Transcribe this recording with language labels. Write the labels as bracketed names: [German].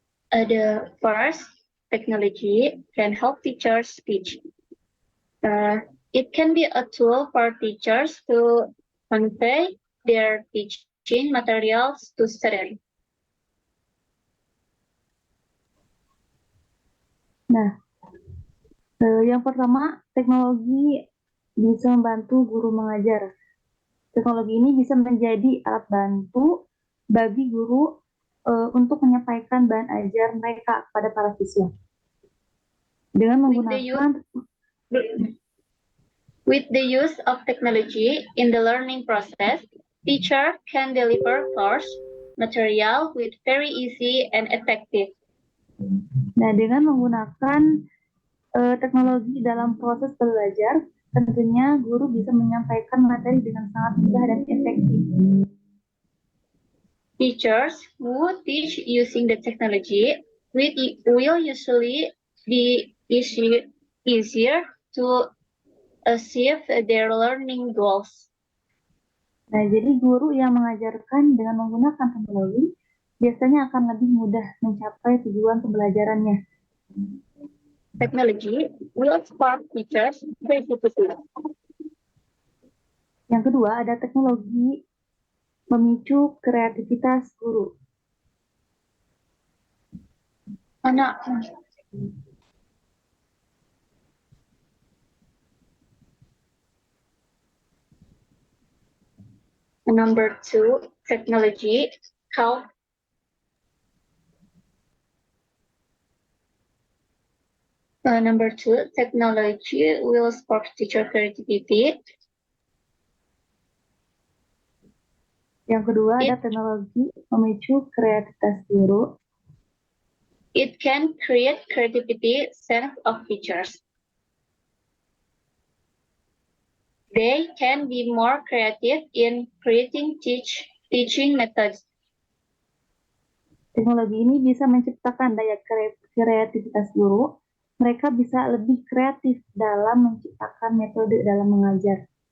[English] The first, technology can help teachers teach. It can be a tool for teachers to convey their teaching materials to students. [Indonesian] Nah, yang pertama, teknologi bisa membantu guru mengajar. Teknologi ini bisa menjadi alat bantu bagi guru untuk menyampaikan bahan ajar mereka kepada para siswa. Dengan menggunakan [English] With the use of technology in the learning process, teacher can deliver course material with very easy and effective. [Indonesian] Nah, dengan menggunakan teknologi dalam proses belajar, tentunya guru bisa menyampaikan materi dengan sangat mudah dan efektif. [English] Teachers who teach using the technology will usually be easier to achieve their learning goals. [Indonesian] Nah, jadi guru yang mengajarkan dengan menggunakan teknologi biasanya akan lebih mudah mencapai tujuan pembelajarannya. [English] Technology will spark teachers' creativity. [Indonesian] Yang kedua, ada teknologi memicu kreativitas guru. [English] Number 2, technology help. Number 2, technology will spark teacher creativity. [Indonesian] Yang kedua, ada teknologi memicu kreativitas guru. [English] It can create creativity sense of teachers. They can be more creative in creating teaching methods. [Indonesian] Teknologi ini bisa menciptakan daya kreativitas guru. Mereka bisa lebih kreatif dalam menciptakan metode dalam mengajar.